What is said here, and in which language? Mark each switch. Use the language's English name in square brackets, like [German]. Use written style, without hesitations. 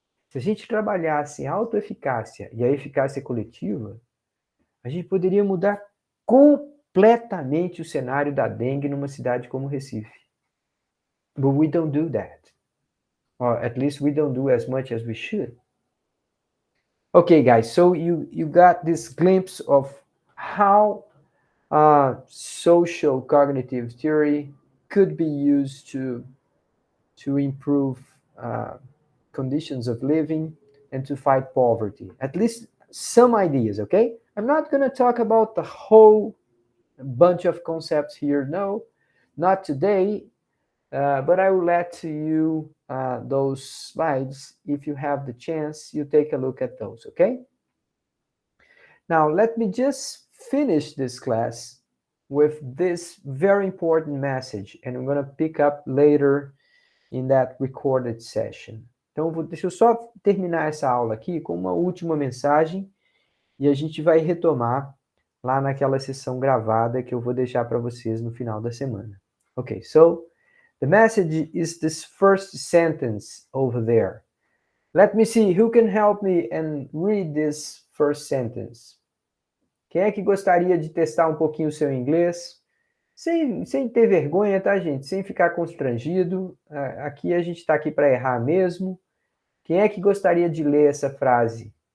[Portuguese] Se a gente trabalhasse a autoeficácia e a eficácia coletiva, a gente poderia mudar completamente o cenário da dengue numa cidade como Recife. [English] But we don't do that. Or at least we don't do as much as we should. Okay, guys, so you got this glimpse of how social cognitive theory could be used to improve conditions of living and to fight poverty. At least some ideas, okay? I'm not going to talk about the whole bunch of concepts here, no, not today, but I will let you those slides. If you have the chance, you take a look at those, okay? Now, let me just finish this class with this very important message, and I'm going to pick up later in that recorded session. [Portuguese] Então, deixa eu só terminar essa aula aqui com uma última mensagem e a gente vai retomar lá naquela sessão gravada que eu vou deixar para vocês no final da semana. [English] Okay, so the message is this first sentence over there. Let me see who can help me and read this first sentence. [Portuguese] Quem é que gostaria de testar um pouquinho o seu inglês? Sem ter vergonha, tá, gente? Sem ficar constrangido. Aqui a gente está aqui para errar mesmo. Quem é que gostaria de ler essa frase?